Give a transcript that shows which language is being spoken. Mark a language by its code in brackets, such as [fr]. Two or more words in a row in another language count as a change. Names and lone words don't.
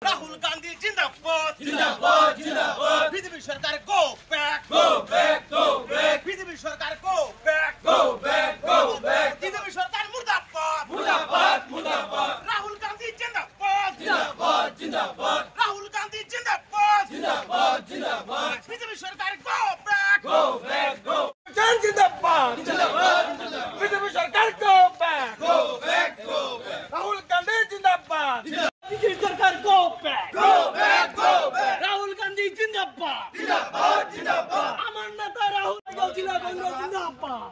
[hi] राहुल गांधी ज़िंदाबाद। ज़िंदाबाद, ज़िंदाबाद। बीजेपी सरकार [en] go back. Go back, go back. BJP Sarkar go back. Go back, go back. [hi] बीजेपी सरकार मुर्दाबाद. मुर्दाबाद, मुर्दाबाद। राहुल गांधी ज़िंदाबाद. ज़िंदाबाद, ज़िंदाबाद। राहुल गांधी ज़िंदाबाद. ज़िंदाबाद, ज़िंदाबाद। बीजेपी सरकार [en] go back. Go back, go. [hi] ज़िंदाबाद। ज़िंदाबाद, ज़िंदाबाद. [en] BJP Sarkar go back. Go back, go back. [hi] राहुल गांधी ज़िंदाबाद। बीजेपी सरकार [en] go back. Go back, go back. [hi] राहुल गांधी ज़िंदाबाद। ज़िंदाबाद, ज़िंदाबाद. [bn] আমার নেতা রাহুল গান্ধী জিন্দাবাদ.